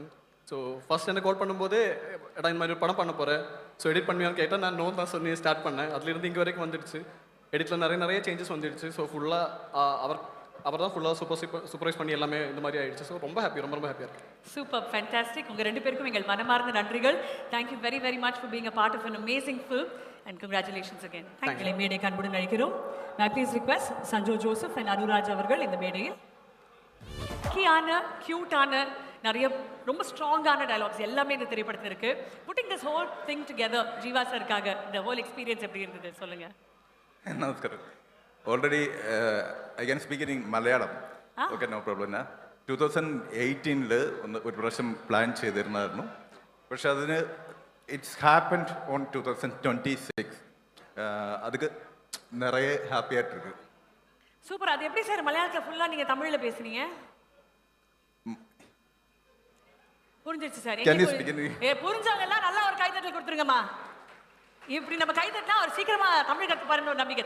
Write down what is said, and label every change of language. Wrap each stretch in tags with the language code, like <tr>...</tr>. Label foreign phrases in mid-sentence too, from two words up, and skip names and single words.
<en>so first</en> <ta>என்ன கால் பண்ணும்போது எடா இந்த மாதிரி ஒரு படம் பண்ண போகிறேன், ஸோ எடிட் பண்ணுவியான்னு கேட்டால் நான் நோ தான் சொல்லி ஸ்டார்ட் பண்ணேன். அதுலேருந்து இங்கே வரைக்கும் வந்துடுச்சு. எடிட்டில் நிறைய சேஞ்சஸ் வந்துடுச்சு. ஸோ ஃபுல்லாக அவர் தான் ஃபுல்லாக சூப்பர்வைஸ் பண்ணி எல்லாமே இந்த மாதிரி ஆயிடுச்சு. ஸோ ரொம்ப ஹாப்பி, ரொம்ப ஹாப்பியாக இருக்கு.</ta> <en>Super, fantastic.</en> <ta>உங்கள் ரெண்டு பேருக்கும் எங்கள் மனமார்ந்த நன்றிகள்.</ta> <en>Thank you very very much for being a part of an amazing film and congratulations again.</en> <ta>தேங்க்யூ. மேடைக்கு அன்புடன் அழைக்கிறோம். நான்</ta> <en>please request</en> <ta>சஞ்சோ ஜோசப் அண்ட் அனுராஜ் அவர்கள் இந்த மேடையில். கீயான க்யூட்டான நிறைய ரொம்ப ஸ்ட்ராங்கான டயலாக்ஸ் எல்லாமே இந்த திரைப்படத்தில் இருக்கு.</ta> <en>putting this whole thing together</en> <ta>ஜீவா சாருக்காக இந்த</ta> <en>whole experience</en> <ta>எப்படி இருந்தது சொல்லுங்க.</ta> <en>നമസ്കാരം. already I can speak in Malayalam. Okay, no problem.</en> <ml>2018 ഒരു പ്രാവശ്യം പ്ലാൻ ചെയ്തിരുന്നായിരുന്നു. പക്ഷെ അതിന്</ml> <en>it's happened on 2026.</en> <ta>அதுக்கு நிறைய ஹாப்பியாக இருக்கு. சூப்பர். அது எப்படி சார் மலையாளத்தில் ஃபுல்லாக நீங்கள் தமிழில் பேசுனீங்க? புரிஞ்சிருச்சு சார். புரிஞ்சவங்கெல்லாம் நல்லா ஒரு கைத்தட்டல் கொடுத்துருங்கம்மா. இப்படி நம்ம கைத்தட்டினா அவர் சீக்கிரமா தமிழ் கற்றுப்பாருன்னு ஒரு நம்பிக்கை.</ta>